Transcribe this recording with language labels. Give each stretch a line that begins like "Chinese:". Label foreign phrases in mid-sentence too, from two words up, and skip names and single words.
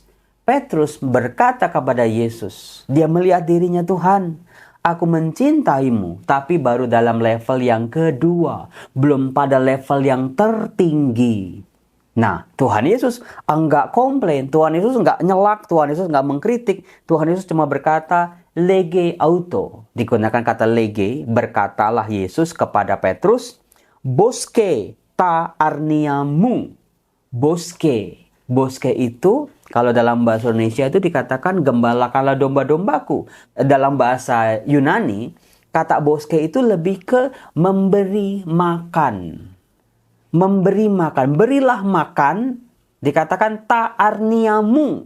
Indonesian: Petrus berkata kepada Yesus, dia melihat dirinya, Tuhan, aku mencintaimu, tapi baru dalam level yang kedua, belum pada level yang tertinggi. Nah, Tuhan Yesus enggak komplain, Tuhan Yesus enggak nyelak, Tuhan Yesus enggak mengkritik. Tuhan Yesus cuma berkata,
Greek: λέγει αὐτῷ.
Indonesian: Digunakan kata lege, berkatalah Yesus kepada Petrus,
Greek: βόσκε τὰ ἀρνία μου.
Indonesian: Boske. Boske itu, kalau dalam bahasa Indonesia itu dikatakan gembalakanlah domba-dombaku. Dalam bahasa Yunani, kata boske itu lebih ke memberi makan. Memberi makan, berilah makan, dikatakan ta'arniamu.